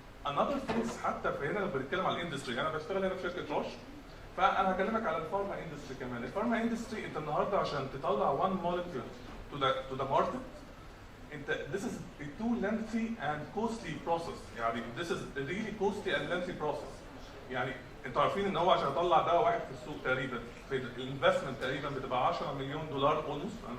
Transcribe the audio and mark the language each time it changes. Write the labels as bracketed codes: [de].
[en] another things [ar] حتى في هنا لما بنتكلم على الاندستري، انا بشتغل هنا في شركه روش، فانا هكلمك على الفارما اندستري كمان. الفارما اندستري انت النهارده عشان تطلع [en] one molecule to the market انت this is a too lengthy and costly process. يعني this is a really costly and lengthy process. [ar] يعني انتوا عارفين ان هو عشان يطلع دواء واحد في السوق تقريبا في الانفستمنت تقريبا بتبقى 10 مليون دولار almost.